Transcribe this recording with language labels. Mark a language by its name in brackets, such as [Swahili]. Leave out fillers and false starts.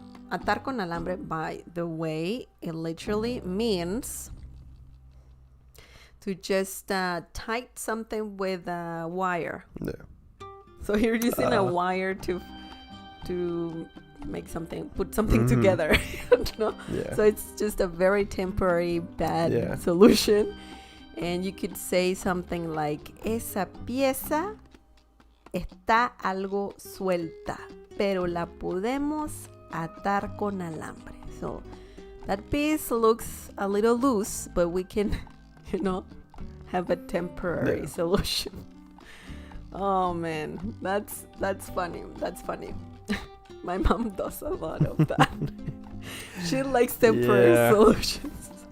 [English] Atar con alambre, by the way, it literally means to just tie something with a wire. Yeah. So you're using a wire to make put something together. Yeah. So it's just a very temporary bad solution. And you could say something like, [Spanish] esa pieza está algo suelta, pero la podemos atar con alambre. [English] So that piece looks a little loose, but we can, have a temporary solution. Oh man, that's funny. That's funny. My mom does a lot of that. She likes temporary solutions.